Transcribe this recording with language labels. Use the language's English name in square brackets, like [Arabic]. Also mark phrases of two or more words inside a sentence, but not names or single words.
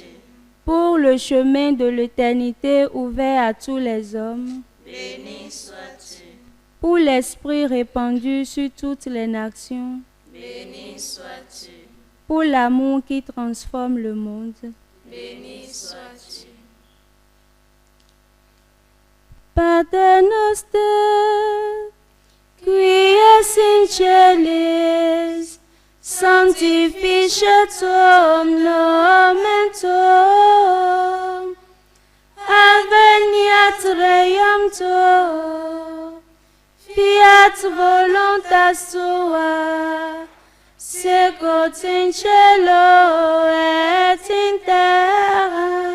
[French] Pour le chemin de l'éternité ouvert à tous les hommes, Béni sois-tu. Pour l'esprit répandu sur toutes les nations, Béni sois-tu. Pour l'amour qui transforme le monde, Béni sois-tu. [Latin] Pater noster, qui es in celis, sanctificetur nomen tuum, adveniat regnum tuum, fiat voluntas tua, sicut in cielo et in terra.